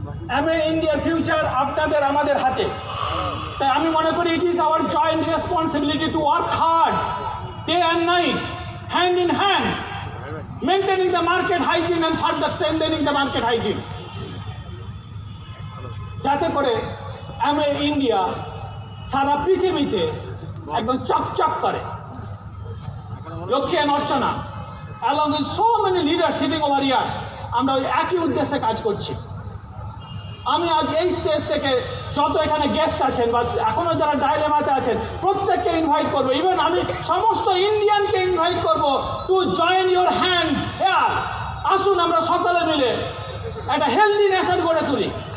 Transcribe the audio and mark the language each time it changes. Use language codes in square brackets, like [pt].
[bn] Amway ইন্ডিয়ার future আপনাদের আমাদের হাতে। তাই আমি মনে করি [en] it is our joint responsibility to work hard day and night, hand in hand, maintaining the market hygiene and further strengthening the market hygiene, [bn] যাতে করে অ্যামওয়ে ইন্ডিয়া সারা পৃথিবীতে একদম চকচক করে। [en] Lakshmi and Archana along with so many leaders sitting over here, [bn] আমরা ওই একই উদ্দেশ্যে কাজ করছি। আমি আজ এই স্টেজ থেকে যত এখানে গেস্ট আছেন বা এখনও যারা ডায়লেমাতে আছেন প্রত্যেককে ইনভাইট করবো, ইভেন আমি সমস্ত ইন্ডিয়ানকে ইনভাইট করবো [en] To join your hand here. [bn] আসুন আমরা সকলে মিলে একটা হেলদি নেশন গড়ে তুলি।